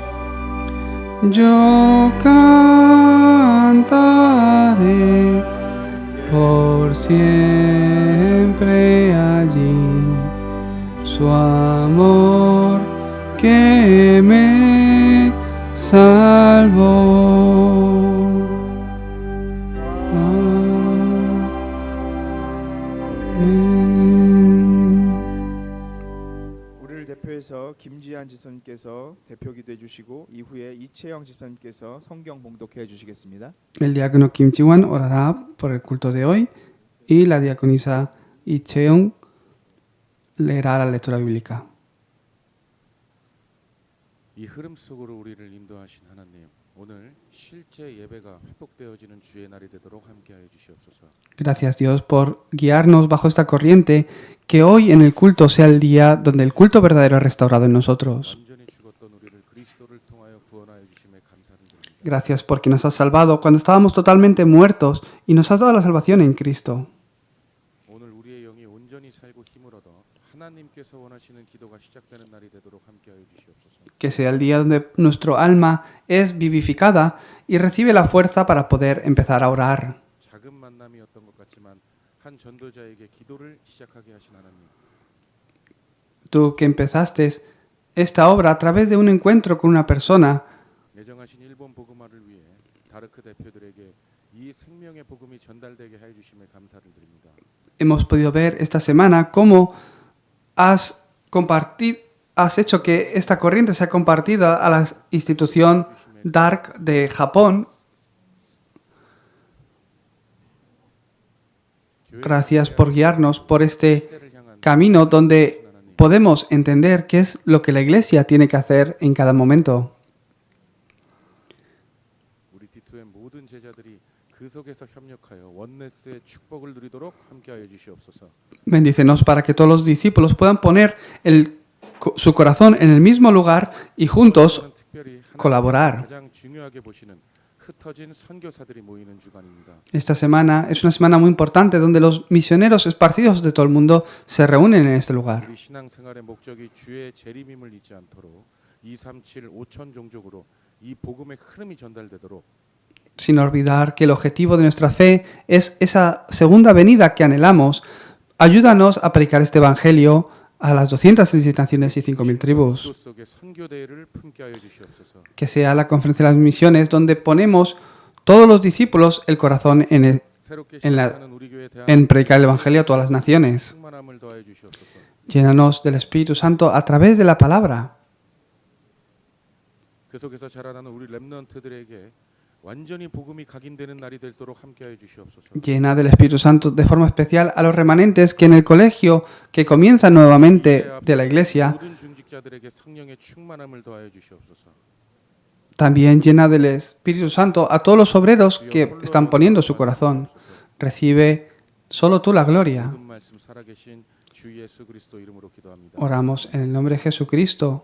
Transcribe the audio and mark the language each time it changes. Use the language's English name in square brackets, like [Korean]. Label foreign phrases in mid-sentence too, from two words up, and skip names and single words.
[Spanish] yo cantaré por siempre allí su amor que me salvó. [Korean] 우리를 대표해서 김지한 집사님께서 대표 기도해 주시고 이후에 이채영 집사님께서 성경 봉독해 주시겠습니다. [Spanish] El diácono Kim Ji-wan orará por el culto de hoy y la diaconisa Lee Cheong leerá la lectura bíblica. [Korean] 이 흐름 속으로 우리를 인도하신 하나님, 오늘 실제 예배가 회복되어지는 주의 날이 되도록 함께하여 주시옵소서. [Spanish] Gracias Dios por guiarnos bajo esta corriente, que hoy en el culto sea el día donde el culto verdadero es restaurado en nosotros. [Korean] 완전히 죽었던 우리를 그리스도를 통하여 구원하여 주심에 감사를 드립니다. [Spanish] Gracias porque nos has salvado cuando estábamos totalmente muertos y nos has dado la salvación en Cristo. [Korean] 오늘 우리의 영이 온전히 살고 힘을 얻어 하나님께서 원하시는 기도가 시작되는 날이 되도록 함께하여 주시옵소서. [Spanish] Que sea el día donde nuestro alma es vivificada y recibe la fuerza para poder empezar a orar. [Korean] 작은 만남이었던 것 같지만 한 전도자에게 기도를 시작하게 하신 하나님. [Spanish] Tú que empezaste esta obra a través de un encuentro con una persona, [Korean] 예정하신 일본 복음화를 위해 다르크 대표들에게 이 생명의 복음이 전달되게 해 주심에 감사를 드립니다. [Spanish] hemos podido ver esta semana cómo has hecho que esta corriente sea compartida a la institución DARC de Japón. Gracias por guiarnos por este camino donde podemos entender qué es lo que la Iglesia tiene que hacer en cada momento. [Korean] 우리 디투의 모든 제자들이 그 속에서 협력하여 원네스의 축복을 누리도록 함께하여 주시옵소서. [Spanish] Bendícenos para que todos los discípulos puedan poner su corazón en el mismo lugar y juntos [Korean] 특별히 [Spanish] colaborar. [Korean] 가장 중요하게 보시는 흩어진 선교사들이 모이는 주간입니다. [Spanish] Esta semana es una semana muy importante donde los misioneros esparcidos de todo el mundo se reúnen en este lugar. [Korean] 우리 신앙생활의 목적이 주의 재림임을 잊지 않도록 237 5천 종족으로 이 복음의 흐름이 전달되도록 [Spanish] Sin olvidar que el objetivo de nuestra fe es esa segunda venida que anhelamos. Ayúdanos a predicar este evangelio a las 230 naciones y 5.000 tribus. [Korean] 기도 속에 선교 대회를 품게 하여 주시옵소서. [Spanish] Que sea la conferencia de las misiones donde ponemos todos los discípulos el corazón [Korean] 새롭게 [Spanish] en la- [Korean] 시작하는 우리 교회 대한 [Spanish] en predicar el evangelio a todas las naciones. [Korean] 충만함을 더하여 주시옵소서. [Spanish] Llénanos del Espíritu Santo a través de la palabra. [Korean] 그 속에서 자라나는 우리 렘넌트들에게 완전히 복음이 각인되는 날이 될도록 함께하여 주시옵소서. [Spanish] Llena del Espíritu Santo de forma especial a los remanentes que en el colegio que comienza nuevamente de la iglesia, [Korean] 모든 중직자들에게 성령의 충만함을 더하여 주시옵소서. [Spanish] también llena del Espíritu Santo a todos los obreros que están poniendo su corazón. Recibe solo tú la gloria. [Korean] 모든 말씀 살아계신 주 예수 그리스도 이름으로 기도합니다. [Spanish] Oramos en el nombre de Jesucristo.